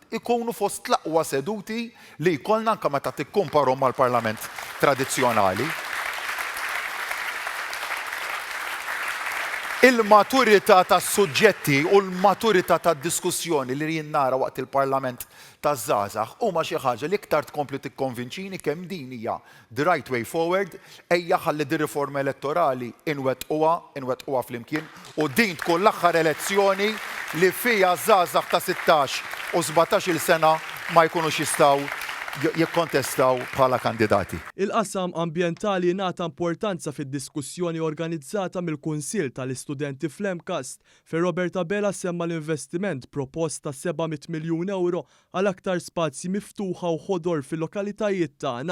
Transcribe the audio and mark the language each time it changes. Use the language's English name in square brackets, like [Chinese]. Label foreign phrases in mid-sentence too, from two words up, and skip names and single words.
[Maltese] Ikunu fost l-aqwa seduti li jkollna anke meta tikkumparhom mal-Parlament tradizzjonali. Il-maturità tas-suġġetti u l-maturità tad-diskussjoni li jien nara waqt il-Parlament taż-żgħażagħ huma xi ħaġa li iktar tkompli tikkonvinċini kemm din hija [English] the right way forward [Maltese] ejja ħalli dir-riforma elettorali inwettquha flimkien u din tkun l-aħħar elezzjoni li fiha żgħażagħ ta' 16 u 17-il sena ma jkunux jistgħu jikkontestaw bħala kandidati. Il-qasam ambjentali ngħata importanza fid-diskussjoni organizzata mill-Kunsill tal-Istudenti fl-Emkast fejn Roberta Bela semma l-investiment propost ta' 700 miljun euro għal aktar spazji miftuħa u ħodor fil-lokalitajiet tagħna.